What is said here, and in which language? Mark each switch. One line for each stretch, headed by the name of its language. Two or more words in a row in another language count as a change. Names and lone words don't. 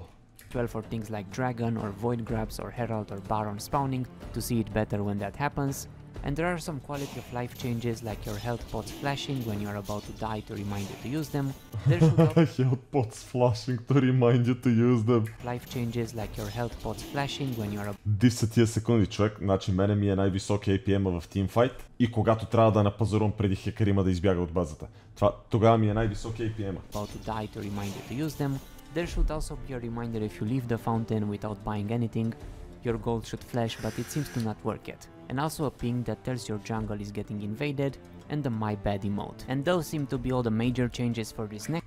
English: well for things like Dragon or Void Grabs or Herald or Baron spawning to see it better when that happens. And there are some quality of life changes like your health pots flashing when you are about to die to remind you to use them. There should also Health pots flashing to remind you to use them. life changes like your health pots flashing when you are
Bulgarian: 10 секунди, човек. Значи мене ми е най-високия APM в Teamfight и когато трябва да напазарувам преди хекарима да избяга от базата. Тогава ми е най-високия APM.
English: about to die to remind you to use them. There should also be a reminder if you leave the fountain without buying anything. Your gold should flash, but it seems to not work yet. And also a ping that tells your jungle is getting invaded, and the My Bad emote. And those seem to be all the major changes for this next